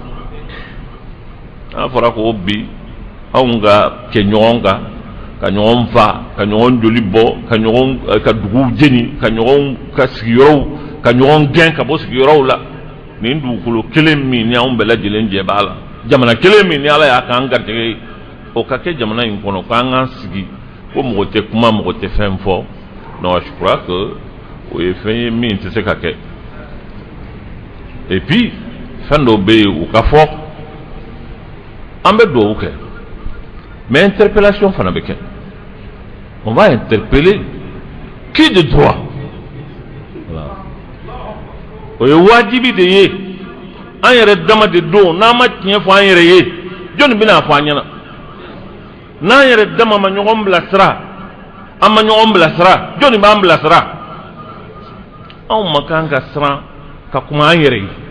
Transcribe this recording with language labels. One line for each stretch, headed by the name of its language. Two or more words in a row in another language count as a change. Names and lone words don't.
Bambara: n'a fɔra ko bi anw ka kɛ ɲɔgɔn kan ka ɲɔgɔn fa ka ɲɔgɔn joli bɔ ka duguw jeni ka ɲɔgɔn ka sigiyɔrɔw ka ɲɔgɔn gɛn ka bɔ sigiyɔrɔw la nin dugukolo kelen min ni anw bɛɛ lajɛlen jɛ b'a la jamana kelen min ni ala y'a k'an garijɛgɛ ye o ka kɛ jamana in kɔnɔ k'an k'an sigi ko mɔgɔ tɛ kuma mɔgɔ tɛ fɛn fɔ
French: non je crois que
Bambara: o ye fɛn ye min tɛ se ka kɛ
French: et puis
Bambara: fɛn dɔw bɛ yen u ka fɔ an bɛ dugawu kɛ
French: mais interpellation
Bambara: fana bɛ kɛ
French: on va interpeller qui de droit
Bambara: o ye wajibi de ye an yɛrɛ dama de don n'an ma tiɲɛ fɔ an yɛrɛ ye jɔnni bɛna fɔ an ɲɛna n'an yɛrɛ dama ma ɲɔgɔn bilasira an ma ɲɔgɔn bilasira jɔnni b'an bilasira anw ma kan ka siran ka kuma an yɛrɛ ye